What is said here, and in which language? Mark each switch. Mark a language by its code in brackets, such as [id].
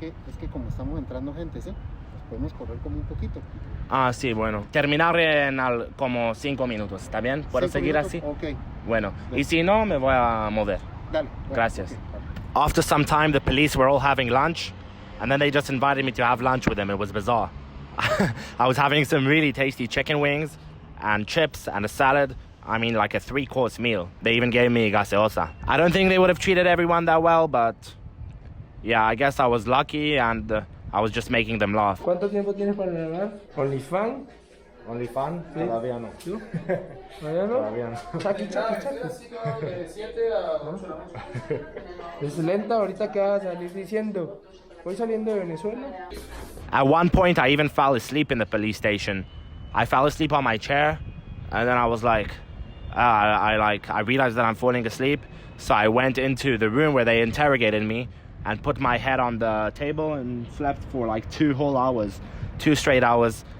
[es] Es que como estamos entrando gente, ¿sí? Nos podemos correr como un poquito. Ah, sí, bueno. Terminar en como 5 minutos, ¿está bien? ¿Puedo seguir así? Ok. Bueno, y si no, me voy a mover. Dale. Gracias. [en] Okay. After some time, the police were all having lunch, and then they just invited me to have lunch with them. It was bizarre. I was having some really tasty chicken wings and chips and a salad. I mean, like a 3-course meal. They even gave me gaseosa. I don't think they would have treated everyone that well, but yeah, I guess I was lucky, and I was just making them laugh. [es] ¿Cuánto tiempo tienes para grabar? OnlyFans? OnlyFans? Sí. Todavía no. ¿Tú? ¿Todavía no? Todavía no. Chaki. Es lenta, ahorita que vas a salir diciendo, voy saliendo de Venezuela. [en] At one point, I even fell asleep in the police station. I fell asleep on my chair, and then I was like, I realized that I'm falling asleep, so I went into the room where they interrogated me and put my head on the table and slept for like 2 whole hours, 2 straight hours.